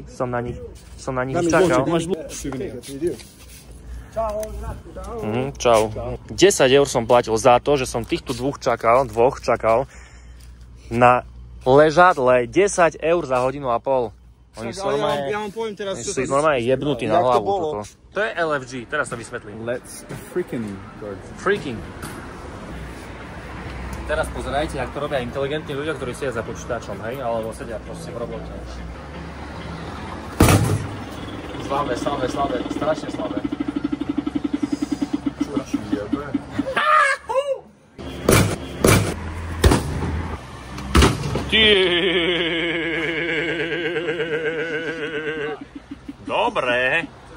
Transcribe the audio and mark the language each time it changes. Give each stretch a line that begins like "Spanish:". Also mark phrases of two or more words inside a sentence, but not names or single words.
Slovak: Som na nich čakal. Čau. 10 eur som platil za to, že som týchto dvoch čakal na ležadle. 10 eur za 1,5 hodiny. Oni sú normálne jebnutí na hlavu toto. To je LFG, teraz to vysvetlím.
English: Let's freaking go. Freaking.
Slovak: Teraz pozerajte, ak to robia inteligentní ľudia, ktorí sedia za počítačom, hej? Alebo sedia proste v robote. Slabé, strašne slabé. Strašne jebe. Dobre.